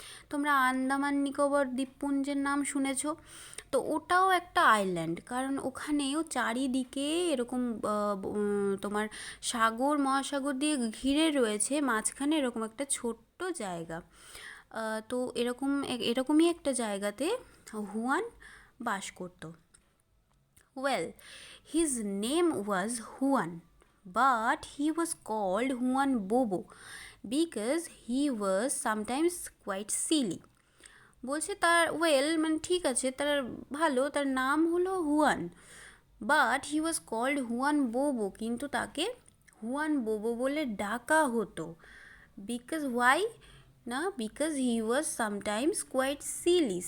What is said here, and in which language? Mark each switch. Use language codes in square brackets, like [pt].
[bn] তোমরা আন্দামান নিকোবর দ্বীপপুঞ্জের নাম শুনেছ, তো ওটাও একটা আইল্যান্ড, কারণ ওখানেও চারিদিকে এরকম তোমার সাগর মহাসাগর দিয়ে ঘিরে রয়েছে, মাঝখানে এরকম একটা ছোট্ট জায়গা। তো এরকমই একটা জায়গাতে হুয়ান বাস করত। [en] Well, his name was Juan, but he was called Juan Bobo because he was sometimes quite silly. [bn] বলছে তার মানে ঠিক আছে, তার ভালো, তার নাম হলো Juan, [en] but he was called Juan Bobo, [bn] কিন্তু তাকে হুয়ান বোবো বলে ডাকা হতো। [en] Because why না, because he was sometimes quite silly.